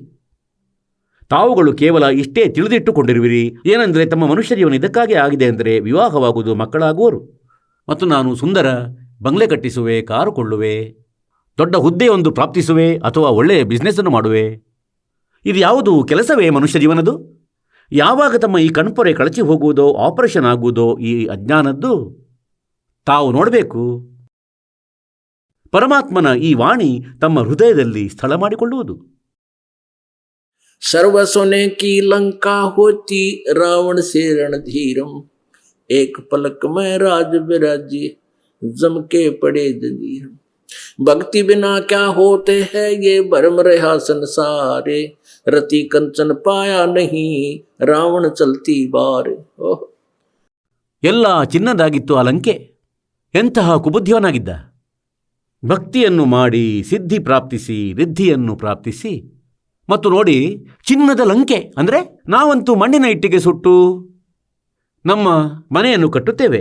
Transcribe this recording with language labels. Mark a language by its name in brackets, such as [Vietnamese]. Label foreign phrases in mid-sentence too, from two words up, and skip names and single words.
[Kannada] ತಾವುಗಳು ಕೇವಲ ಇಷ್ಟೇ ತಿಳಿದಿಟ್ಟುಕೊಂಡಿರುವಿರಿ, ಏನೆಂದರೆ ತಮ್ಮ ಮನುಷ್ಯ ಜೀವನ ಇದಕ್ಕಾಗಿ ಆಗಿದೆ ಅಂದರೆ ವಿವಾಹವಾಗುವುದು, ಮಕ್ಕಳಾಗುವರು, ಮತ್ತು ನಾನು ಸುಂದರ ಬಂಗ್ಲೆ ಕಟ್ಟಿಸುವೆ, ಕಾರು ಕೊಳ್ಳುವೆ, ದೊಡ್ಡ ಹುದ್ದೆಯೊಂದು ಪ್ರಾಪ್ತಿಸುವೆ, ಅಥವಾ ಒಳ್ಳೆಯ ಬಿಸ್ನೆಸ್ಸನ್ನು ಮಾಡುವೆ. ಇದು ಯಾವುದು ಕೆಲಸವೇ ಮನುಷ್ಯ ಜೀವನದು? ಯಾವಾಗ ತಮ್ಮ ಈ ಕಣ್ಪೊರೆ ಕಳಚಿ ಹೋಗುವುದೋ, ಆಪರೇಷನ್ ಆಗುವುದೋ ಈ ಅಜ್ಞಾನದ್ದು ತಾವು ನೋಡಬೇಕು. ಪರಮಾತ್ಮನ ಈ ವಾಣಿ ತಮ್ಮ ಹೃದಯದಲ್ಲಿ ಸ್ಥಳ ಮಾಡಿಕೊಳ್ಳುವುದು. [Hindi] सर्व सोने की लंका होती रावण से रणधीरम, एक पलक में राज विराजी जम के पड़े जंजीर. भक्ति बिना क्या होते हैं ये भरम रहा संसारे, रति कंचन पाया नहीं रावण चलती बार. [Kannada] ಎಲ್ಲ ಚಿನ್ನದಾಗಿತ್ತು ಆ ಲಂಕೆ. ಎಂತಹ ಕುಬುದ್ಧಿಯವನಾಗಿದ್ದ. ಭಕ್ತಿಯನ್ನು ಮಾಡಿ ಸಿದ್ಧಿ ಪ್ರಾಪ್ತಿಸಿ ರಿದ್ಧಿಯನ್ನು ಪ್ರಾಪ್ತಿಸಿ ಮತ್ತು ನೋಡಿ, ಚಿನ್ನದ ಲಂಕೆ ಅಂದರೆ ನಾವಂತೂ ಮಣ್ಣಿನ ಇಟ್ಟಿಗೆ ಸುಟ್ಟು ನಮ್ಮ ಮನೆಯನ್ನು ಕಟ್ಟುತ್ತೇವೆ.